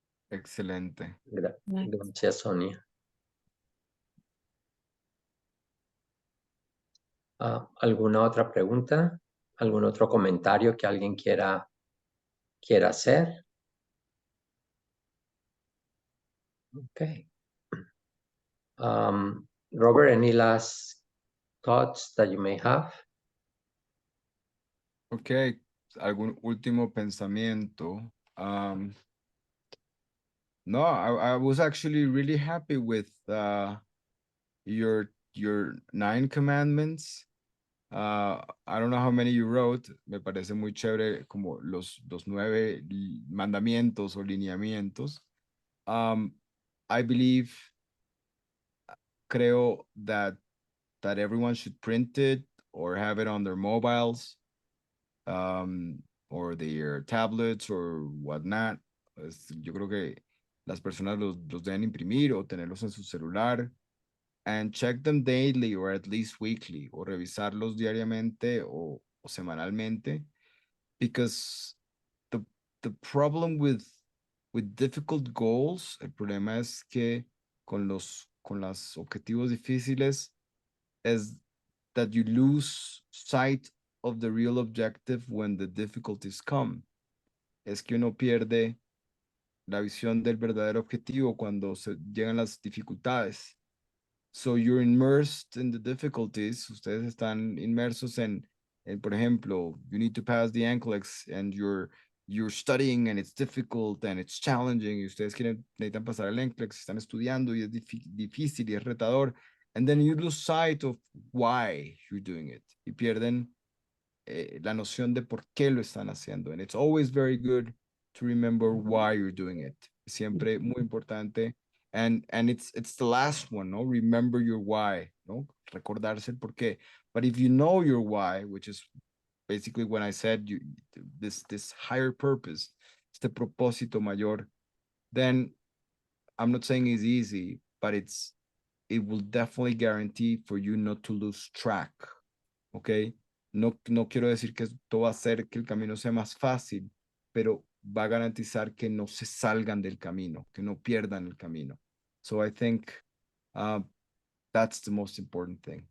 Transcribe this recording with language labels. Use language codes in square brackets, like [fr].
[es] Excelente. Gracias, Sonia. ¿Alguna otra pregunta? ¿Algún otro comentario que alguien quiera hacer? [en] Okay. Robert, any last thoughts that you may have? [es] Ok, algún último pensamiento. [en] No, I was actually really happy with your 9 commandments. I don't know how many you wrote. [es] Me parece muy chévere como los 9 mandamientos o lineamientos. [en] I believe, [es] creo [en] that everyone should print it or have it on their mobiles, or their tablets or whatnot. [es] Yo creo que las personas los deben imprimir o tenerlos en su celular [en] and check them daily or at least weekly [es] o revisarlos diariamente o semanalmente, [en] because the problem with difficult goals, [es] el problema es que con los objetivos difíciles [en] is that you lose sight of the real objective when the difficulties come. [es] Es que uno pierde la visión del verdadero objetivo cuando se llegan las dificultades. [en] So you're immersed in the difficulties. [es] Ustedes están inmersos en por ejemplo, [en] you need to pass the NCLEX and you're studying and it's difficult and it's challenging. [es] Y ustedes necesitan pasar el NCLEX, están estudiando y es difícil y es retador. [en] And then you lose sight of why you're doing it. [es] Y pierden la noción de por qué lo están haciendo. [en] And it's always very good to remember why you're doing it. [es] Siempre muy importante. [en] And it's the last one, ¿no? Remember your why, ¿no? [es] Recordarse el por qué. [en] But if you know your why, which is basically when I said this higher purpose, [es] este propósito mayor, [en] then I'm not saying it's easy, but it will definitely guarantee for you not to lose track, ¿ok? [es] No quiero decir que esto va a hacer que el camino sea más fácil, pero va a garantizar que no se salgan del camino, que no pierdan el camino. [en] So I think that's the most important thing.